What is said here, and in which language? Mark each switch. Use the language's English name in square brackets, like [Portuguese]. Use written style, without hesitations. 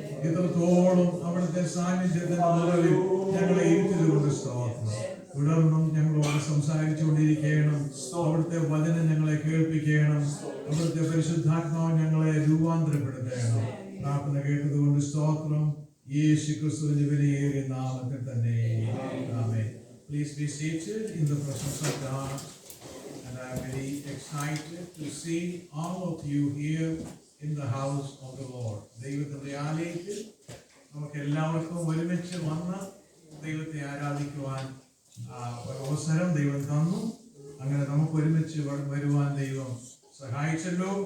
[Malayalam] ഇത്രത്തോളം അവിടുത്തെ സാന്നിധ്യത്തിന്റെ നിറവിൽ ഞങ്ങളെ ഇരുത്തിയതുകൊണ്ട് സ്തോത്രം. തുടർന്നും ഞങ്ങളോട് സംസാരിച്ചുകൊണ്ടിരിക്കണം. അവിടുത്തെ വചനം ഞങ്ങളെ കേൾപ്പിക്കണം. അവിടുത്തെ പരിശുദ്ധാത്മാവ് ഞങ്ങളെ രൂപാന്തരപ്പെടുത്തണം. പ്രാർത്ഥന കേട്ടതുകൊണ്ട് സ്തോത്രം. യേശു ക്രിസ്തുവിന്റെ വിലയേറിയ നാമത്തിൽ തന്നെ. ആമേൻ. [English] Please be seated in the presence of God. And I am very excited to see all of you here in the house of the Lord. [Malayalam] ദൈവത്തിന്റെ ആലയത്തിൽ നമുക്ക് എല്ലാവർക്കും ഒരുമിച്ച് വന്ന് ദൈവത്തെ ആരാധിക്കുവാൻ ഒരു അവസരം ദൈവം തന്നു. അങ്ങനെ നമുക്ക് ഒരുമിച്ച് വരുവാൻ ദൈവം സഹായിച്ചല്ലോ.